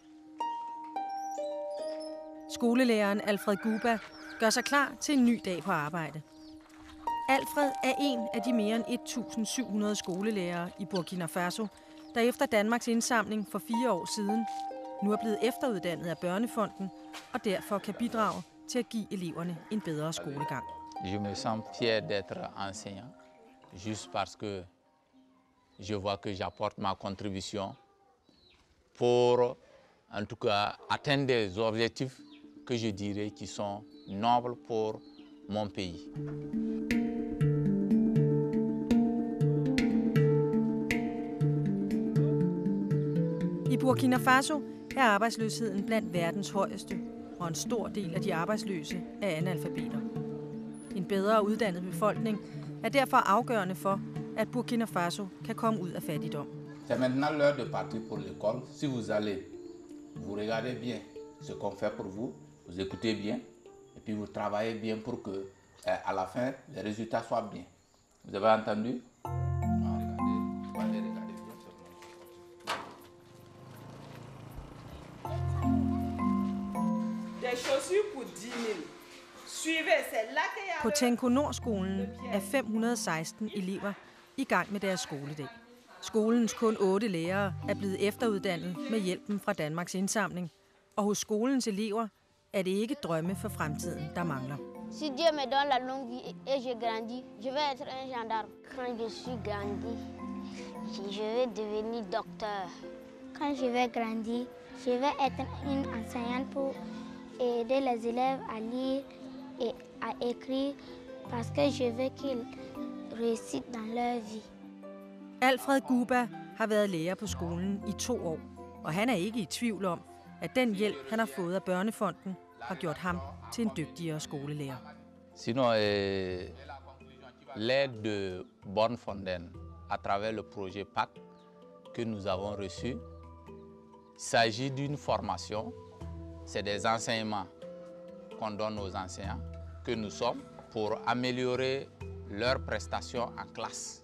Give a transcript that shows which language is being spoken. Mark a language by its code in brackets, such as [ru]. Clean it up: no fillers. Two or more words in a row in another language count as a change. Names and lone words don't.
[da] Skolelæreren Alfred Guba gør sig klar til en ny dag på arbejde. Alfred er en af de mere end 1.700 skolelærere i Burkina Faso, der efter Danmarks indsamling for 4 år siden nu er blevet efteruddannet af Børnefonden og derfor kan bidrage til at give eleverne en bedre skolegang. [fr] Je me sens fier d'être enseignant, juste parce que je vois que j'apporte ma contribution pour, en tout cas, atteindre des objectifs que je dirais qui sont nobles pour mon pays. [da] I Burkina Faso er arbejdsløsheden blandt verdens højeste, og en stor del af de arbejdsløse er analfabeter. En bedre uddannet befolkning er derfor afgørende for, at Burkina Faso kan komme ud af fattigdom. [fr] C'est maintenant l'heure de partir pour l'école. Si vous allez, vous regardez bien ce qu'on fait pour vous, vous écoutez bien, et puis vous travaillez bien pour que, à la fin, les résultats soient bien. Vous avez entendu? [da] På Tenko Nord-skolen er 516 elever i gang med deres skoledag. Skolens kun 8 lærere er blevet efteruddannet med hjælpen fra Danmarks indsamling, og hos skolens elever er det ikke drømme for fremtiden, der mangler. [fr] Si Dieu me donne la longue vie et je grandis, je vais être un gendarme. Quand je suis grandi, je vais devenir docteur. Quand je vais grandir, je vais être une enseignante pour aider les élèves à lire et à écrire, parce que je veux qu'ils réussissent dans leur vie. [da] Alfred Guba har været lærer på skolen i 2 år, og han er ikke i tvivl om, at den hjælp, han har fået af Børnefonden, har gjort ham til en dygtigere skolelærer. [fr] Sinon, l'aide de Børnefonden à travers le projet PAC que nous avons reçu, il s'agit d'une formation. C'est des enseignements qu'on donne aux enseignants que nous sommes pour améliorer leurs prestations en classe.